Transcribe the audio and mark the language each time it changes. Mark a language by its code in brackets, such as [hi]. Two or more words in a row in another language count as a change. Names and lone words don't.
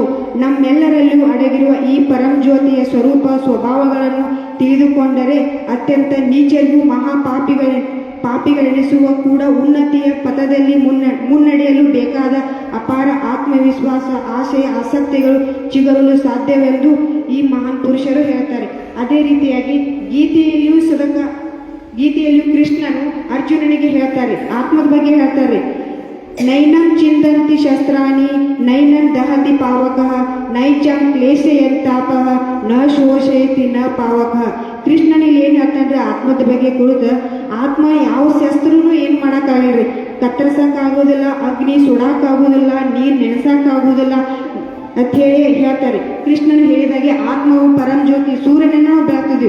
[kn] ನಮ್ಮೆಲ್ಲರಲ್ಲಿಯೂ ಅಡಗಿರುವ ಈ ಪರಂ ಜ್ಯೋತಿಯ ಸ್ವರೂಪ ಸ್ವಭಾವಗಳನ್ನು ತಿಳಿದುಕೊಂಡರೆ ಅತ್ಯಂತ ನೀಚರಿಗೂ ಪಾಪಿಗಳೆನಿಸುವ ಕೂಡ ಉನ್ನತಿಯ ಪಥದಲ್ಲಿ ಮುನ್ನಡೆಯಲು ಬೇಕಾದ ಅಪಾರ ಆತ್ಮವಿಶ್ವಾಸ, ಆಶಯ, ಆಸಕ್ತಿಗಳು ಚಿಗುರಲು ಸಾಧ್ಯವೆಂದು ಈ ಮಹಾನ್ ಪುರುಷರು ಹೇಳ್ತಾರೆ. ಅದೇ ರೀತಿಯಾಗಿ ಗೀತೆಯಲ್ಲಿಯೂ ಕೃಷ್ಣನು ಅರ್ಜುನನಿಗೆ ಹೇಳ್ತಾರೆ, ಆತ್ಮದ ಬಗ್ಗೆ ಹೇಳ್ತಾರೆ. [sa] ನೈನಂ ಚಿಂದಂತಿ ಶಸ್ತ್ರಾಣಿ ನೈನಂ ದಹತಿ ಪಾವಕಃ ನೈಚಾಂ ಕ್ಲೇಶಯಂತಾಪಃ ನ ಶೋಷಯತಿ ನ ಪಾವಕಃ. [kn] ಕೃಷ್ಣನಿಗೆ ಏನು ಹೇಳ್ತಾನೆ? ಆತ್ಮದ ಬಗ್ಗೆ ಕುಳಿತು, ಆತ್ಮ ಯಾವ ಶಸ್ತ್ರನೂ ಏನು ಮಾಡೋಕ್ಕಾಗಲ್ರಿ, ಕತ್ತರಿಸೋಕ್ಕಾಗೋದಿಲ್ಲ, ಅಗ್ನಿ ಸುಡೋಕ್ಕಾಗೋದಿಲ್ಲ, ನೀರು ನೆನೆಸೋಕ್ಕಾಗೋದಿಲ್ಲ ಅಂತ ಹೇಳಿ ಹೇಳ್ತಾರೆ. ಕೃಷ್ಣನು ಹೇಳಿದಾಗೆ ಆತ್ಮವು ಪರಂ ಜ್ಯೋತಿ, ಸೂರ್ಯನನ್ನು ನಾವು ಬೆಳಗ್ತಿದ್ವಿ.